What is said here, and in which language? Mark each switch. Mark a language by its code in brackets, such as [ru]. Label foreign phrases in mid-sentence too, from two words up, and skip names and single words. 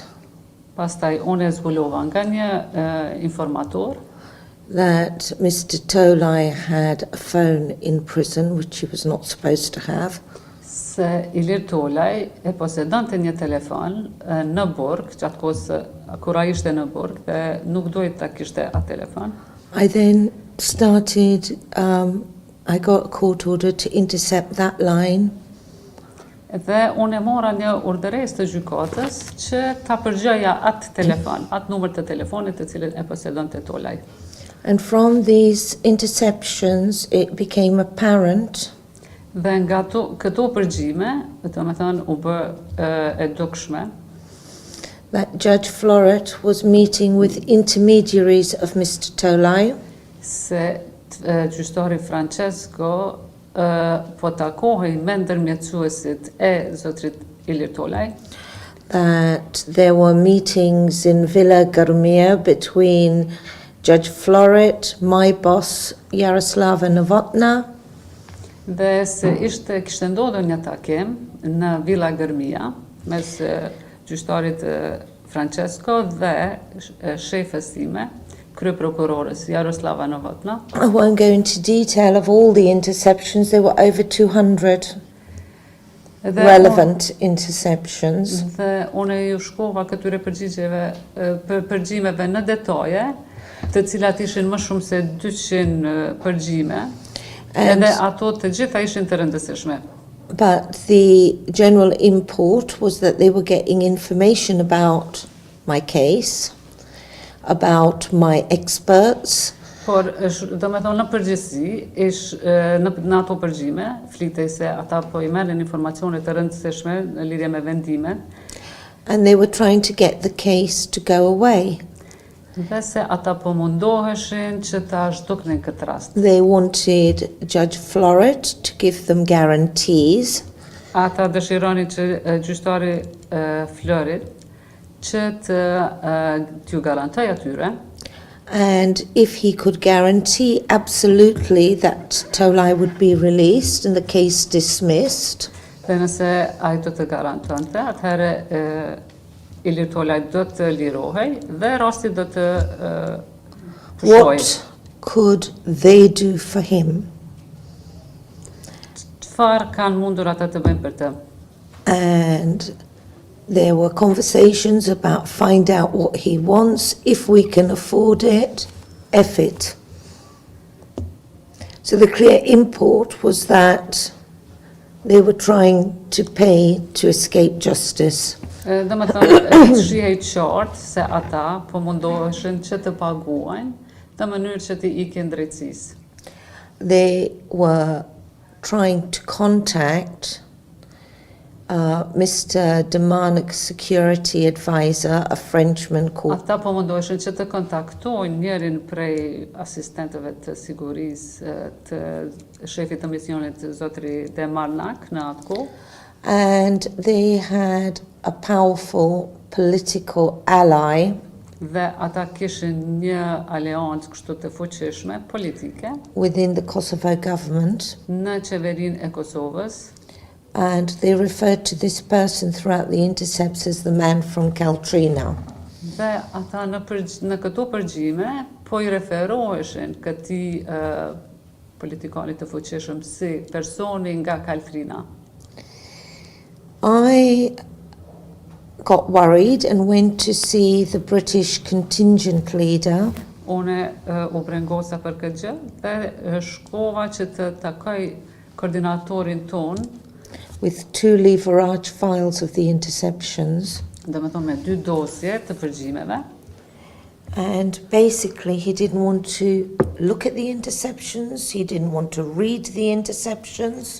[sq] Pastaj unë zbulova nga një informator [en] that Mr. Tolaj had a phone in prison, which he was not supposed to have. [sq] Se Ilertolaj e posedonte një telefon në burg, gjatë kohës kur ai ishte në burg dhe nuk duhet ta kishte atë telefon. [en] I then started, I got a court order to intercept that line. [sq] Dhe unë e mora një urdhëresë të gjykatës që ta përgjigja atë telefon, atë numër të telefonit të cilin e posedonte Tolaj. [en] And from these interceptions, it became apparent [sq] Dhe nga këto përgjime, domethënë u bë e dukshme [en] that Judge Floret was meeting with intermediaries of Mr. Tolaj [sq] se gjyqtari Francesco po takohej me ndërmjetësuesit e zotrit Ilir Tolaj, [en] that there were meetings in Villa Garmia between Judge Florit, my boss, Yaroslava Novotna, [sq] dhe se kishte ndodhur një takim në Villa Gërmia mes gjyqtarit Francesco dhe shefes time, kryeprokurores Jaroslava Novotna. [en] I won't go into detail of all the interceptions. There were over 200 relevant interceptions. [sq] Dhe unë ju shkova këtyre përgjimeve në detaje, të cilat ishin më shumë se 200 përgjime, edhe ato të gjitha ishin të rëndësishme. [en] But the general import was that they were getting information about my case, about my experts. [sq] Por, do me thonë në përgjithësi, në ato përgjime, flitej se ata po I merrin informacione të rëndësishme në lidhje me vendimet. [en] And they were trying to get the case to go away. [sq] Dhe se ata po mundoheshin që ta zhduknin këtë rast. [en] They wanted Judge Florit to give them guarantees. [sq] Ata dëshironin që gjyqtari Florit që t'ju garantoj atyre. [en] And if he could guarantee absolutely that Tolaj would be released and the case dismissed, [sq] Dhe nëse ai do të garantonte, atëherë Ilir Tolaj do të lirohej dhe rasti do të pushohej. [en] what could they do for him? [sq] Çfarë kanë mundur ata të bëjnë për të? [en] And there were conversations about find out what he wants, if we can afford it, F it. So the clear import was that they were trying to pay to escape justice. [sq] Dhe më thënë, shihej qartë se ata po mundoheshin që të paguajnë në mënyrë që t'i ikin drejtësisë. [en] They were trying to contact Mr. Demanic's security advisor, a Frenchman called... [sq] Ata po mundoheshin që të kontaktojnë njërin prej asistentëve të sigurisë të shefit të misionit zotri Demarnak në atë kohë. [en] And they had a powerful political ally [sq] Dhe ata kishin një aleancë kështu të fuqishme politike [en] within the Kosovo government, [sq] në qeverinë e Kosovës. [en] and they referred to this person throughout the intercepts as the man from Kaltrina. [sq] Dhe ata në këto përgjime po I referoheshin këtij politikanit të fuqishëm si personi nga Kaltrina. [en] I got worried and went to see the British contingent leader, [sq] Une u brengosa për këtë gjë dhe shkova që të takoj koordinatorin ton, [en] with 2 leverage files of the interceptions, [sq] dhe me thonë me 2 dosje të përgjimeve. [en] and basically he didn't want to look at the interceptions, he didn't want to read the interceptions.